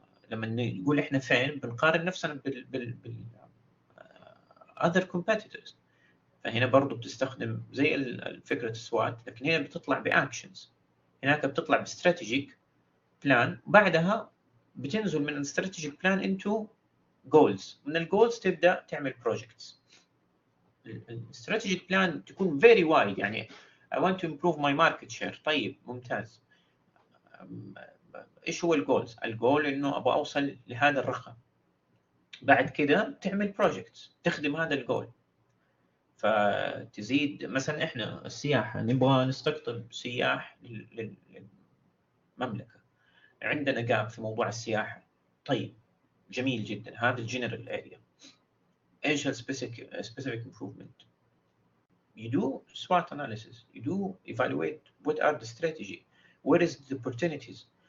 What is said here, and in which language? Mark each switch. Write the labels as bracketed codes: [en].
[ar] لما نقول إحنا فين بنقارن نفسنا بال [en] other competitors. [ar] فهنا برضو بتستخدم زي الفكرة السوات، لكن هنا بتطلع بأكشنز، هناك بتطلع باستراتيجيك بلان، بعدها بتنزل من الاستراتيجيك بلان انتو جولز، من الجولز تبدا تعمل بروجكتس. الاستراتيجيك بلان تكون فيري وايد، يعني [en] I want to improve my market share. [ar] طيب ممتاز، ايش هو الجولز؟ الجول انه ابغى اوصل لهذا الرقم، بعد كده تعمل بروجكتس تخدم هذا الجول. فتزيد مثلا احنا السياحه نبغى نستقطب سياح للمملكه، عندنا جاب في موضوع السياحه. طيب جميل جدا، هذا الجنرال اريا. ايش السبيسيفيك [en] improvement؟ you do SWOT analysis, you do evaluate what are the strategy, where is the opportunities.